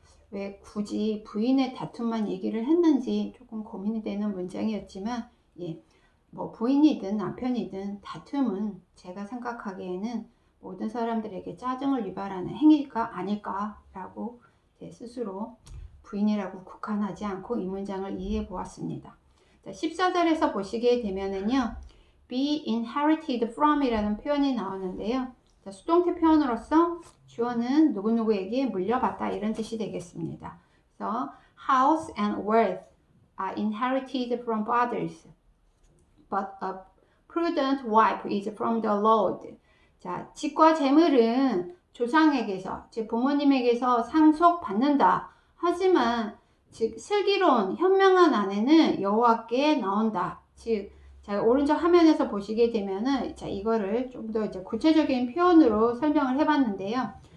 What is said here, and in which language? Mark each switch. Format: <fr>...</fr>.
<ko>왜 굳이 부인의 다툼만 얘기를 했는지 조금 고민이 되는 문장이었지만 뭐 부인이든 남편이든 다툼은 제가 생각하기에는 모든 사람들에게 짜증을 유발하는 행위가 아닐까라고 제 스스로 부인이라고 국한하지 않고 이 문장을 이해해 보았습니다. 14절에서 보시게 되면은요, be inherited from 이라는 표현이 나오는데요. 수동태 표현으로서 주어는 누구누구에게 물려받다 이런 뜻이 되겠습니다.</ko> <en>그래서 house and wealth are inherited from fathers, but a prudent wife is from the Lord.</en> <ko>자, 집과 재물은 조상에게서, 즉 부모님에게서 상속받는다. 하지만 즉 슬기로운 현명한 아내는 여호와께 나온다. 즉 자, 오른쪽 화면에서 보시게 되면은 자, 이거를 좀 더 이제 구체적인 표현으로 설명을 해봤는데요.</ko>